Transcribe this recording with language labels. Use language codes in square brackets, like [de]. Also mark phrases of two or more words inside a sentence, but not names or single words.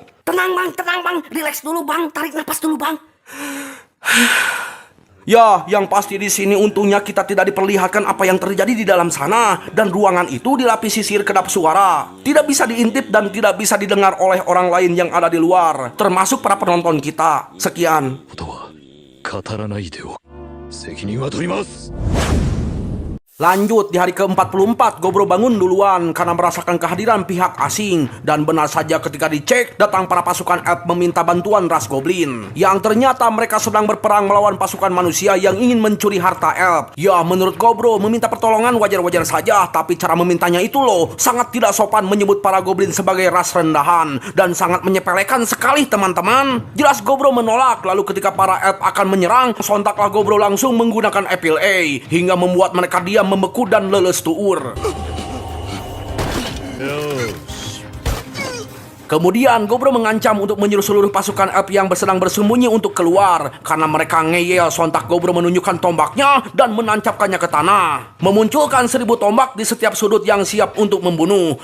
[id] Tenang bang, relax dulu bang, tarik napas dulu bang. Ya, yang pasti di sini untungnya kita tidak diperlihatkan apa yang terjadi di dalam sana. Dan ruangan itu dilapisi sihir kedap suara. Tidak bisa diintip dan tidak bisa didengar oleh orang lain yang ada di luar, termasuk para penonton kita. Sekian. [ja] ことは語らないでおく。責任は取ります。 [id] Lanjut, di hari ke-44, Gobro bangun duluan karena merasakan kehadiran pihak asing. Dan benar saja ketika dicek, datang para pasukan elf meminta bantuan ras goblin. Yang ternyata mereka sedang berperang melawan pasukan manusia yang ingin mencuri harta elf. Ya, menurut Gobro, meminta pertolongan wajar-wajar saja. Tapi cara memintanya itu loh, sangat tidak sopan menyebut para goblin sebagai ras rendahan. Dan sangat menyepelekan sekali teman-teman. Jelas Gobro menolak, lalu ketika para elf akan menyerang, sontaklah Gobro langsung menggunakan Apple A. Hingga membuat mereka diam membeku dan leles tuur. Kemudian Gobro mengancam untuk menyuruh seluruh pasukan elf yang sedang bersembunyi untuk keluar. Karena mereka ngeyel, sontak Gobro menunjukkan tombaknya dan menancapkannya ke tanah. Memunculkan 1000 tombak di setiap sudut yang siap untuk membunuh.